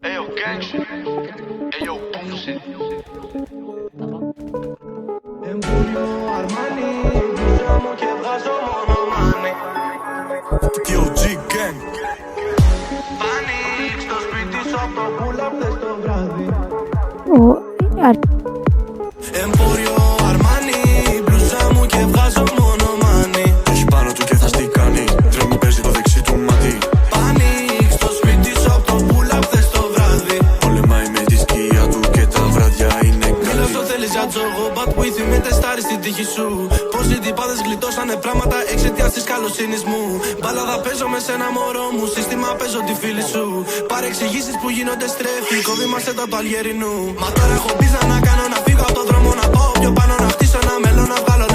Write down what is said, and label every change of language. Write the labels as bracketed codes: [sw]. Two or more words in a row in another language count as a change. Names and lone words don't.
[en] gangster. Ayo, Boosie. [el] Emporio Armani, μπλούζα μου και βγάζω μόνο money. [en] DOG gang. [el] Πάνικ στο σπίτι σου απ' το pull-up θες το βράδυ. Emporio Armani, μπλούζα μου και βγάζω μόνο money. Έχει πάνω του και θα στη κάνει. Τρέμει παίζει το δεξί του μάτι. Πάνικ στο σπίτι σου απ' το pull-up θες το βράδυ. Πολεμάει με τη σκιά του και τα βράδια είναι Μίλα καλή. στο θέλεις για τζόγο, [en] but with me [el] τεστάρεις την τύχη σου. Πόσοι τυπάδες γλιτώσανε πράγματα εξαιτίας της καλοσύνης μου. Μπάλαδα παίζω με σένα μωρό μου, σύστημα παίζω τη φίλη σου. Παρεξηγήσεις που γίνονται στρέφει, κόβει μας έντα του Αλγερινού. Μα τώρα έχω πίζα να κάνω, να φύγω από το δρόμο, να πάω πιο πάνω, να χτίσω ένα μέλλον, να βγάλω